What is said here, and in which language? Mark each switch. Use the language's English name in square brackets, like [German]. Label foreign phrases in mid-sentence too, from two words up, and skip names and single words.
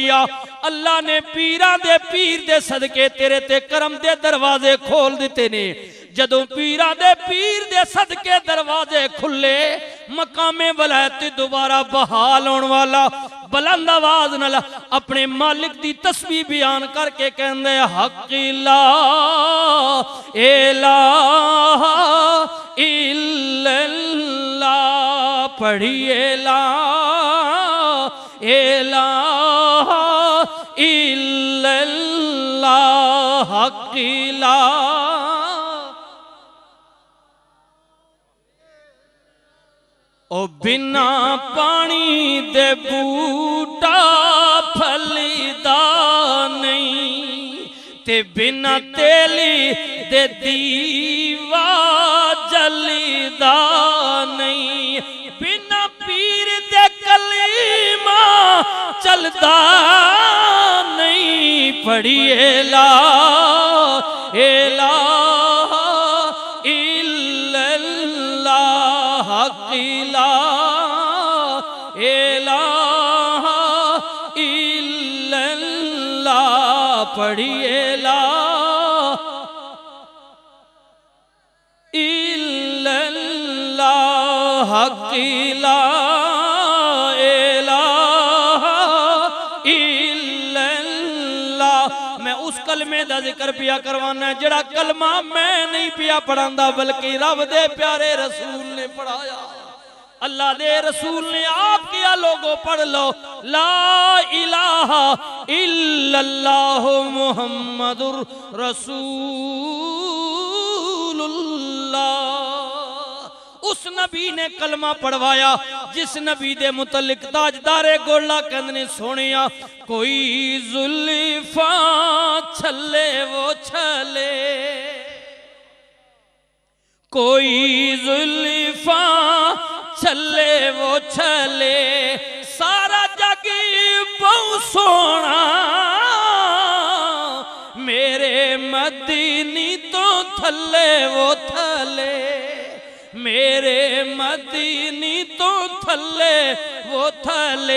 [Punjabi] ਅੱਲਾਹ ਨੇ ਪੀਰਾਂ ਦੇ ਪੀਰ ਦੇ ਸਦਕੇ ਤੇਰੇ ਤੇ ਕਰਮ ਦੇ ਦਰਵਾਜ਼ੇ ਖੋਲ੍ਹ ਦਿੱਤੇ ਨੇ। ਜਦੋਂ ਪੀਰਾਂ ਦੇ ਪੀਰ ਦੇ ਸਦਕੇ ਦਰਵਾਜ਼ੇ ਖੁੱਲ੍ਹੇ, ਮਕਾਮੇ ਵਲਾਇਤ ਦੋਬਾਰਾ ਬਹਾਲ ਹੋਣ ਵਾਲਾ ਬੁਲੰਦ ਆਵਾਜ਼ ਨਾਲ ਆਪਣੇ ਮਾਲਿਕ ਦੀ ਤਸਬੀਹ ਬਿਆਨ ਕਰਕੇ ਕਹਿੰਦੇ [Arabic] حق لا إله إلا الله، पढ़िए لا إله إلا الله، حق لا [Punjabi] ਓ ਬਿਨਾ ਪਾਣੀ ਦੇ ਬੂਟਾ ਫਲਦਾ ਨਹੀਂ, ਤੇ ਬਿਨਾ ਤੇਲੀ ਦੇ ਦੀਵਾ ਜਲਦਾ ਨਹੀਂ, ਬਿਨਾ ਪੀਰ ਦੇ ਕਲੀਮਾ ਚਲਦਾ ਨਹੀਂ, ਪੜ੍ਹੀਏ ਲਾ [Arabic] إله إلا الله، حق لا إله إلا الله، पढ़िए لا إلا الله، حق لا إله إلا الله। [Punjabi] ਮੈਂ ਉਸ ਕਲਮੇ ਦਾ ਜ਼ਿਕਰ ਪਿਆ ਕਰਵਾਣਾ ਜੜਾ ਕਲਮਾ ਮੈਂ ਨਹੀਂ ਪਿਆ ਪੜ੍ਹਾਂਦਾ, ਬਲਕਿ ਰੱਬ ਦੇ ਪਿਆਰੇ ਰਸੂਲ ਨੇ ਪੜ੍ਹਾਇਆ। ਅੱਲਾਹ ਦੇ ਰਸੂਲ ਨੇ ਆਪ ਕੀਆ, ਲੋਗੋਂ ਪੜ੍ਹ ਲੋ [Arabic] لا إله إلا الله محمد رسول الله. [Punjabi] ਉਸ ਨਬੀ ਨੇ ਕਲਮਾ ਪੜ੍ਹਵਾਇਆ ਜਿਸ ਨਬੀ ਦੇ ਮੁਤੱਲਿਕ ਤਾਜਦਾਰੇ ਗੋਲਾ ਕਹਿੰਦੇ ਨੇ ਸੋਹਣਿਆ ਕੋਈ ਜ਼ੁਲਫ਼ਾ ਛੱਲੇ ਵੋ ਛੱਲੇ, ਕੋਈ ਜ਼ੁਲਫ਼ਾ ਛੱਲੇ ਵੋ ਛੱਲੇ, ਸਾਰਾ ਜੱਗ ਬਹੁ ਸੋਹਣਾ ਮੇਰੇ ਮਦੀਨੀ ਤੋ ਥੱਲੇ ਵੋ ਥੱਲੇ, ਮੇਰੇ ਮਦੀਨੀ ਤੋ ਥੱਲੇ ਵੋ ਥੱਲੇ।